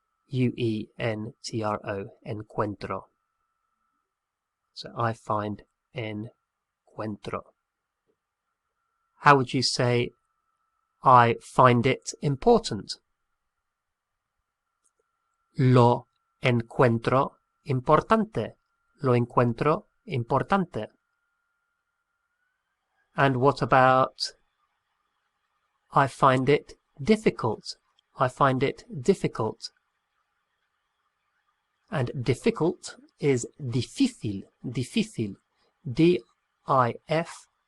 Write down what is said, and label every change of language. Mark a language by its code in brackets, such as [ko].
[en] E-N-C-U-E-N-T-R-O. Encuentro. So I find encuentro. How would you say I find it important? [es] Lo encuentro importante. Lo encuentro importante. [en] And what about I find it difficult? I find it difficult. And difficult is difícil. [es] Difícil. D-I-F.